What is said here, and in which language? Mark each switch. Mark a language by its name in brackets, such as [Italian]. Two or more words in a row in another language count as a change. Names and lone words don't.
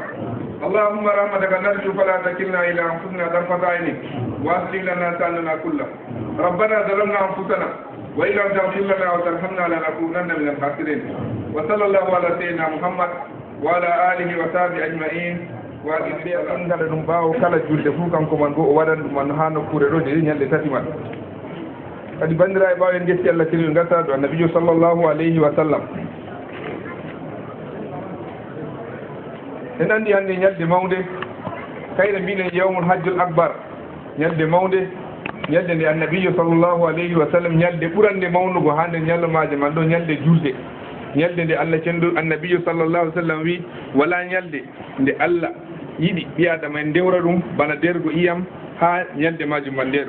[Arabic] اللهم رحمتك نرجو فلا تكلنا إلى أنفسنا طرفة عين، وأصلح لنا شأننا كله. ربنا ظلمنا أنفسنا وإن لم تغفر لنا وترحمنا لنكونن من الخاسرين. وصلى الله على سيدنا محمد وعلى آله وصحبه أجمعين. وأتي أنغال [Fula] ɗum ɓaawo kala julde fuu kanko man go o waɗan ɗum man haa nokkure ɗo de ñalɗe tati man. kadi bandira e ɓaawo en getti Allah tiri gasa ɗo annabijo [Arabic] صلى الله عليه وسلم. [Fula] en anndi hannde ñalde mawnde kayre mbinen [Arabic] يوم الحج الأكبر, [Fula] ñalde mawnde, ñalde nde annabijo [Arabic] صلى الله عليه وسلم, [Fula] ñalde ɓurande mawnugo haa nder ñallumaje man ɗo, ñalde julde, ñalde nde Allah cendu annabijo [Arabic] صلى الله عليه وسلم [Fula] wi wala ñalde nde Allah yiɗi ɓi adama en ndewra ɗum bana dergo iyam haa ñalde majum man nde ɗo.